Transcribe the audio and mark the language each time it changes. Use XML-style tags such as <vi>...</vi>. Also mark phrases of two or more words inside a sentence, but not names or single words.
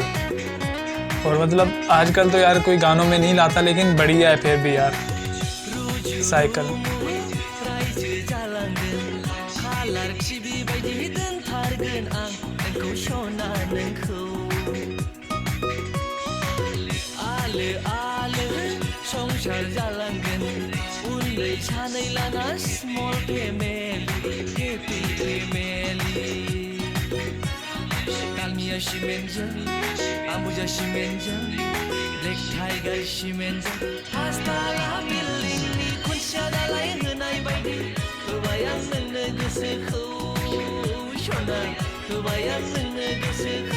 <hi>और मतलब आजकल तो यार कोई गानों में नहीं लाता लेकिन बढ़िया है फिर भी यार साइकिल।</hi> <brx>संसार जालांगोन उन्दै सानै लाना</brx> <en>small family happy family</en> <brx>दालमिया सिमेन्टजों आम्बुजा सिमेन्टजों ब्लेक टाइगार सिमेन्टजों पाँचतला बिल्डिंनि खुन्थिया दालाय होनाय बायदि होबाय आं नोंनो गोसोखौ सना होबाय आं नोंनो गोसोखौ।</brx>